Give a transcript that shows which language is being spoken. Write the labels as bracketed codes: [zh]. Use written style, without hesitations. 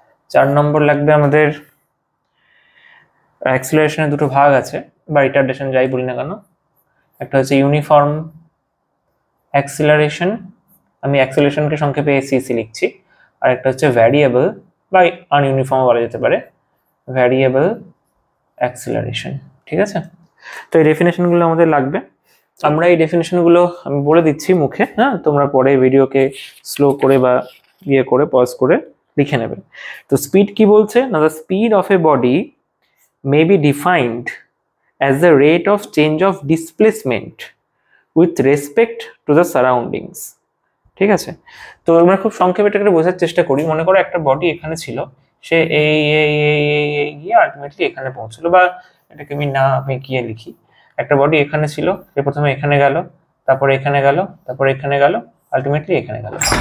[bn] 4 নম্বর লাগবে আমাদের অ্যাক্সিলারেশনের দুটো ভাগ আছে বা রিটার্ডেশন যাই বলি না কেন, একটা হচ্ছে ইউনিফর্ম অ্যাক্সিলারেশন, আমি অ্যাক্সিলারেশনকে সংক্ষেপে এসিসি লিখছি, আর একটা হচ্ছে ভ্যারিয়েবল বা আনইউনিফর্ম বলা যেতে পারে, ভ্যারিয়েবল অ্যাক্সিলারেশন, ঠিক আছে। তো এই ডেফিনেশনগুলো আমাদের লাগবে। আমরা এই ডেফিনেশনগুলো আমি বলে দিচ্ছি মুখে, হ্যাঁ, তোমরা পরে ভিডিওকে স্লো করে বা ইয়ে করে পজ করে লিখে নেবে। তো স্পিড কি বলছে না, [en] the speed of a body may be defined as the rate of change of displacement with respect to the surroundings, [bn] ঠিক আছে। তো আমরা খুব সংক্ষেপে এটাকে বোঝার চেষ্টা করি। মনে করো একটা বডি এখানে ছিল, সে এই গিয়ে আলটিমেটলি এখানে পৌঁছলো, বা এটাকে আমি গিয়ে লিখি, একটা বডি এখানে ছিল, সে প্রথমে এখানে গেল, তারপরে এখানে গেল, তারপরে এখানে গেল, আলটিমেটলি এখানে গেল।